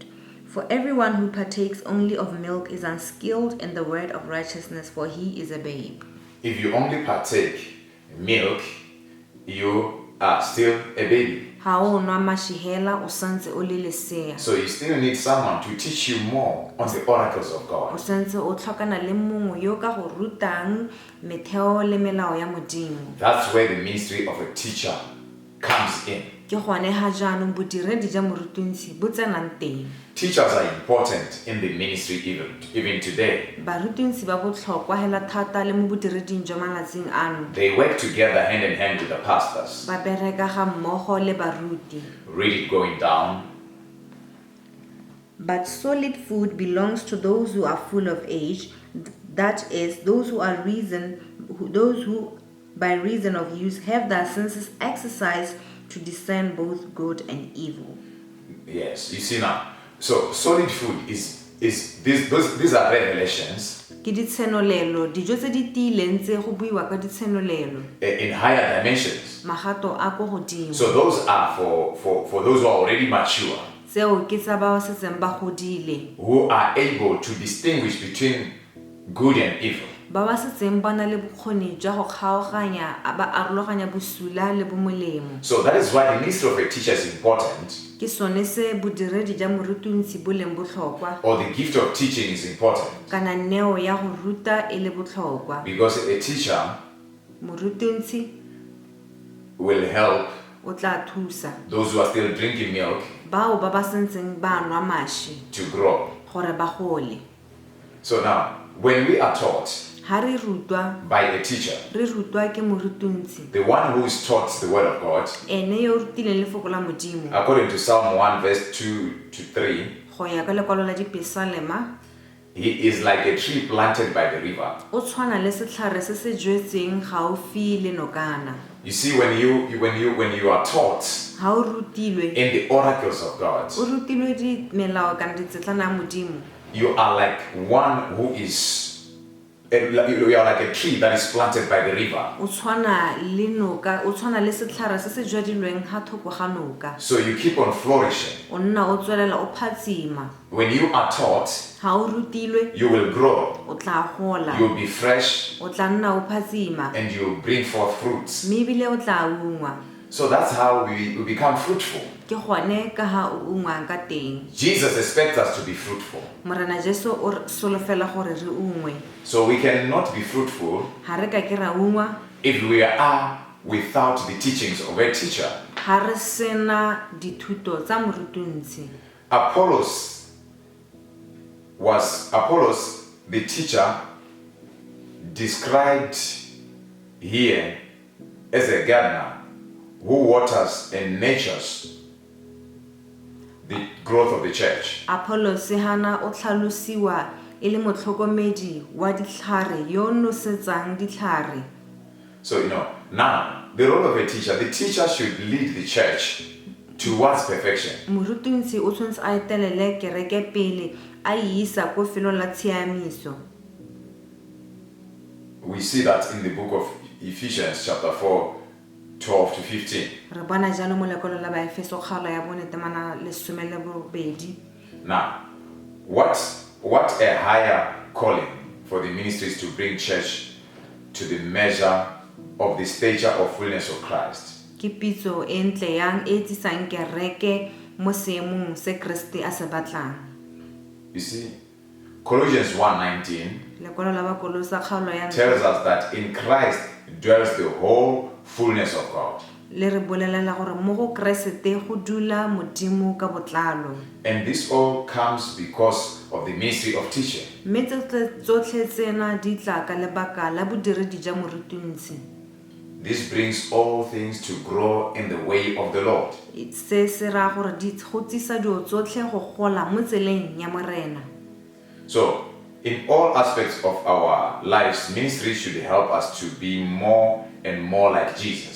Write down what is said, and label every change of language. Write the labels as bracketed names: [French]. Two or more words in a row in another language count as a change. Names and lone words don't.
[English] For everyone who partakes only of milk is unskilled in the word of righteousness, for he is a babe. If you only partake milk, you are still a baby. [Tswana] Ha o nwa mashihela o santse o le lesea. [English] So you still need someone to teach you more on the oracles of [Tswana] O [English] God. [Tswana] santse o tlhokana le mongwe yo ka go rutang metheo le melao ya modimo. [English] That's where the ministry of a teacher comes in. [Tswana] Ke gone ha jaanong bodiredi ja morutunsi bo tsenang teng. [English] Teachers are important in the ministry even today. [Tswana] Barutunsi ba botlhokwa hela thata le mo bodireding jwa malatsing ano. [English] They work together hand in hand with the pastors. [Tswana] Ba bereka ga mmogo le baruti. [English] Read it going down. But solid food belongs to those who are full of age, that is, those who by reason of use have their senses exercised to discern both good and evil. Yes, you see now. So solid food is these are revelations. [Tswana] Ke ditshenolelo, dijo tse di tiileng tse go buiwa ka ditshenolelo. [English] In higher dimensions. [Tswana] Magato a go godimo. [English] So those are for those who are already mature. [Tswana] Tseo ke tsa ba setseng ba godile. [English] Who are able to distinguish between good and evil. [Tswana] Ba ba setseng ba na le bokgoni jwa go kgaoganya ba arologanya bosula le bomolemo. [English] So that is why the ministry of a teacher is important. [Tswana] Ke sone se bodiredi ja morutunsi bo leng botlhokwa. [English] Or the gift of teaching is important. [Tswana] Kana neo ya go ruta e le botlhokwa. [English] Because a teacher [Tswana] Morutunsi [English] will help [Tswana] o tla thusa [English] those who are still drinking milk [Tswana] bao ba ba sentseng ba nwa mashi [English] to grow. [Tswana] gore ba gole. [English] So now, when we are taught [Tswana] Ha re rutwa [English] by a teacher, [Tswana] re rutwa ke morutunsi, [English] the one who is taught the word of God, [Tswana] ene yo rutileng lefoko la modimo. [English] according to Psalm 1 verse 2 to 3, [Tswana] Go ya ka lekwalo la dipesalema, [English] he is like a tree planted by the river. [Tswana] o tshwana le setlhare se se jwetseng gaufi le nokana. [English] You see, when you are taught [Tswana] Ha o rutilwe [English] in the oracles of God, [Tswana] o rutilwe di melao kana ditsetlana ya modimo, [English] you are like one who is you are like a tree that is planted by the river. [Tswana] o tshwana le noka, o tshwana le setlhare se se jwadilweng ha thoko ga noka. [English] So you keep on flourishing. [Tswana] O nna o tswelela o phatsima. [English] When you are taught, [Tswana] Ha o rutilwe [English] you will grow, [Tswana] o tla gola, [English] you will be fresh, [Tswana] o tla nna o phatsima, [English] and you will bring forth fruits. [Tswana] mme ebile o tla ungwa. [English] So that's how we become fruitful. [Tswana] Ke gone ka ha o ungwang ka teng. [English] Jesus expects us to be fruitful. [Tswana] Morena Jesu o solofela gore re ungwe. [English] So we cannot be fruitful [Tswana] Ha re ka ke ra ungwa [English] if we are without the teachings of a teacher. [Tswana] ha re sena dithuto tsa morutunsi. [English] Apollos, the teacher, described here as a gardener who waters and nurtures the growth of the church. [Tswana] Apollos hana o tlhalosiwa e le motlhokomedi wa ditlhare yo nosetsang ditlhare. [English] So now the role of a teacher, the teacher should lead the church towards perfection. [Tswana] Morutunsi o tshwanetse a etelele kereke pele a isa ko felong la tshiamiso. [English] We see that in the book of Ephesians chapter 4, 12 to 15. [Tswana] Re bona jalo mo lekwalo la Baefeso kgalo ya bone temana le 12. [English] Now, What a higher calling for the ministries to bring church to the measure of the stature of fullness of Christ. [Tswana] Ke pitso e ntle yang e tlisang kereke mo seemong se Kriste a se batlang. [English] You see, Colossians 1:19 [Tswana] Lekwalo la Bakolosa kgaolo ya [English] tells us that in Christ dwells the whole fullness of God. [Tswana] le re bolelela gore mo go Kriste go dula Modimo ka botlalo. [English] And this all comes because of the ministry of teaching. [Tswana] Mme tsotlhe tsena di tla ka lebaka la bodiredi ja morutuntshi. [English] This brings all things to grow in the way of the Lord. [Tswana] Se se ra gore di go tsisa dio tsotlhe go gola mo tseleng ya morena. [English] So, in all aspects of our lives, ministry should help us to be more and more like Jesus.